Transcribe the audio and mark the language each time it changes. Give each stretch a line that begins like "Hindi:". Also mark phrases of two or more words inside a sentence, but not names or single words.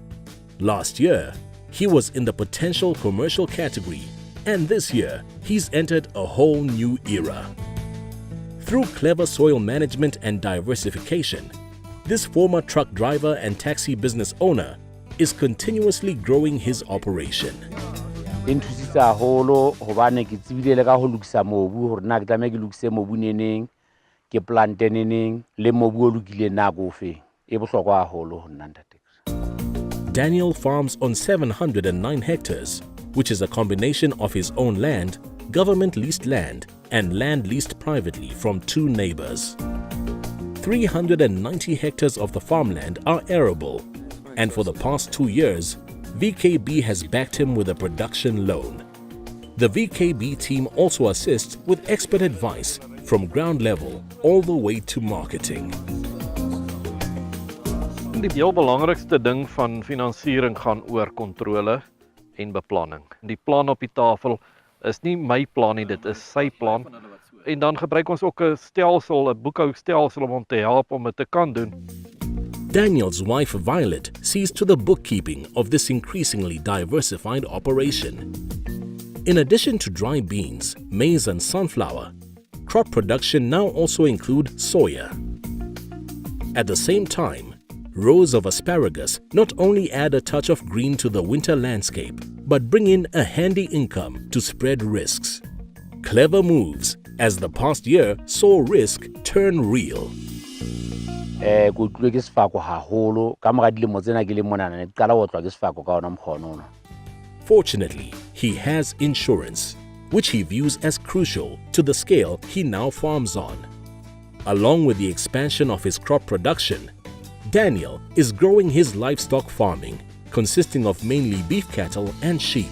English: Last year, he was in the potential commercial category, and this year, he's entered a whole new era. Through clever soil management and diversification, this former truck driver and taxi business owner is continuously growing his operation.
Southern Sotho: Inthusitse haholo hobane ke tsebile le ka ho lokisa mobu hore na ke tlameha ke lokise mobu neneng ke plante neneng le mobu o lokile na go fe e bohlokwa haholo ho nna ntate.
English: Daniel farms on 709 hectares, which is a combination of his own land, government-leased land, and land leased privately from two neighbors. 390 hectares of the farmland are arable, and for the past 2 years, VKB has backed him with a production loan. The VKB team also assists with expert advice from ground level all the way to marketing.
Afrikaans: Die heel belangrikste ding van finansiering gaan oor kontrole en beplanning. Die plan op die tafel is nie my plan nie, dit is sy plan. En dan gebruik ons ook 'n stelsel, 'n boekhoudstelsel om hom te help om dit te kan doen.
English: Daniel's wife Violet sees to the bookkeeping of this increasingly diversified operation. In addition to dry beans, maize and sunflower, crop production now also include soya. At the same time, rows of asparagus not only add a touch of green to the winter landscape, but bring in a handy income to spread risks. Clever moves, as the past year saw risk turn real.
Southern Sotho: Go tlwe ke sefako haholo ka mora dilemo tsena ke le mona ne qala ho tlwa ke sefako ka ona mkhono.
English: Fortunately, he has insurance, which he views as crucial to the scale he now farms on. Along with the expansion of his crop production, Daniel is growing his livestock farming, consisting of mainly beef cattle and sheep.